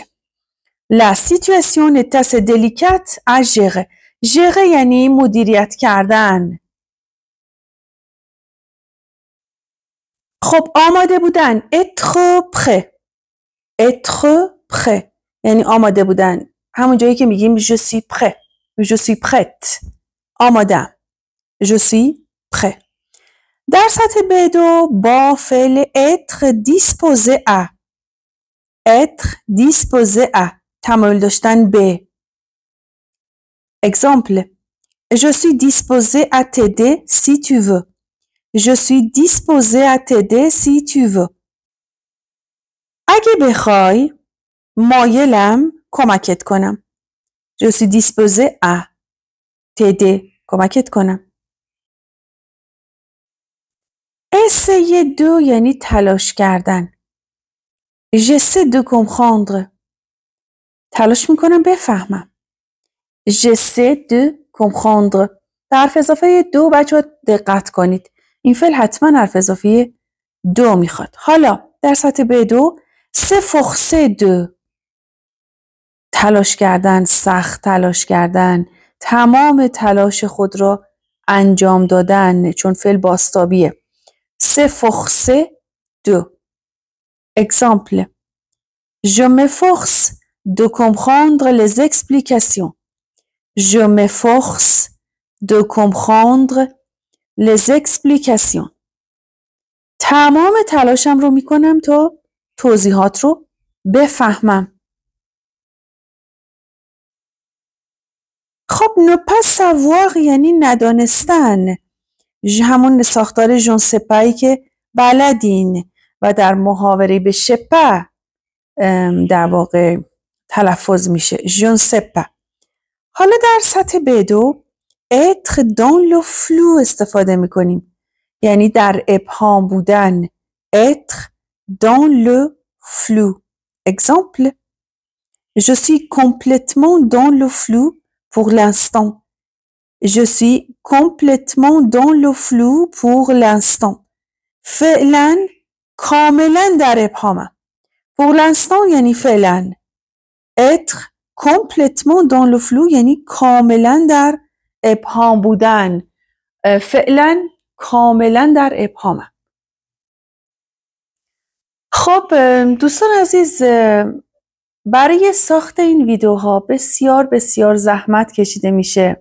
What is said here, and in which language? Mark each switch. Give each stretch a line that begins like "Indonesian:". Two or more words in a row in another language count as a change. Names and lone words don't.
French: La situation est assez délicate à gérer.
Persian: gérer یعنی مدیریت کردن. خب آماده بودن
French: être prêt. être prêt
Persian: یعنی آماده بودن. همون جایی که میگیم
French: je suis prêt. je suis prête. آمادم. je suis prêt.
Persian: در سطح B2 با فعل
French: être disposé à. être disposé à
Persian: تمایل داشتن به.
French: exemple je suis disposé à t'aider si tu veux. je suis disposé à t'aider si tu veux.
Persian: اگه بخوای مایلم کمکت کنم.
French: je suis disposé à t'aider
Persian: کمکت کنم.
French: essayer de
Persian: یعنی تلاش کردن.
French: j'essaie de comprendre
Persian: تلاش میکنم بفهمم.
French: j'essaie de comprendre.
Persian: در حرف اضافه دو بچه‌ها دقت کنید. این فعل حتما حرف اضافه دو میخواد. حالا در سطح B2
French: s'efforcer de
Persian: تلاش کردن، سخت تلاش کردن، تمام تلاش خود را انجام دادن، چون فعل بازتابیه.
French: s'efforcer de. exemple je m'efforce de comprendre les explications. je m'efforce de comprendre les explications.
Persian: تمام تلاشم رو میکنم تا توضیحات رو بفهمم. خب
French: ne pas savoir
Persian: یعنی ندانستن. همون ساختار
French: je ne sais pas
Persian: که بلدین و در محاوره به شپا در واقع تلفظ میشه.
French: je ne sais pas.
Persian: حالا در سطح B2
French: être dans le flou
Persian: استفاده میکنیم. یعنی در ابهام بودن،
French: être dans le flou. Exemple, je suis complètement dans le flou pour l'instant. Je suis complètement dans le flou pour l'instant.
Persian: فعلا کاملا در ابهامم.
French: Pour l'instant
Persian: یعنی فعلا.
French: être complètement dans le flou
Persian: یعنی کاملا در ابهام بودن. فعلا کاملا در ابهامم. خب دوستان عزیز، برای ساخت این ویدیوها بسیار بسیار زحمت کشیده میشه.